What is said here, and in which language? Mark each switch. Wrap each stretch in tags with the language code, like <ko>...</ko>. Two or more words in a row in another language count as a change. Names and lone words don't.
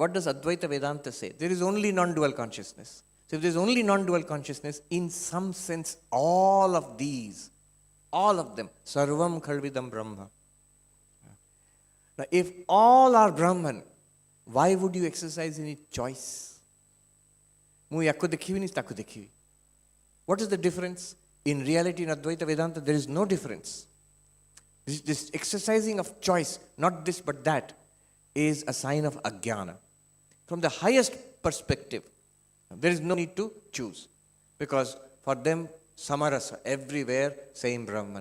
<en>What does Advaita Vedanta say? There is only non-dual consciousness. So if there is only non-dual consciousness, in some sense, all of these, all of them,</en> <sa>Sarvam Khalvidam Brahma.</sa> <en>Now, if all are Brahman, why would you exercise any choice? Mu yakku dekhivi ni takku dekhivi. What is the difference? In reality, in Advaita Vedanta, there is no difference. This exercising of choice, not this but that, is a sign of ajnana. From the highest perspective, there is no need to choose, because for them, samarasa, everywhere, same Brahman.</en>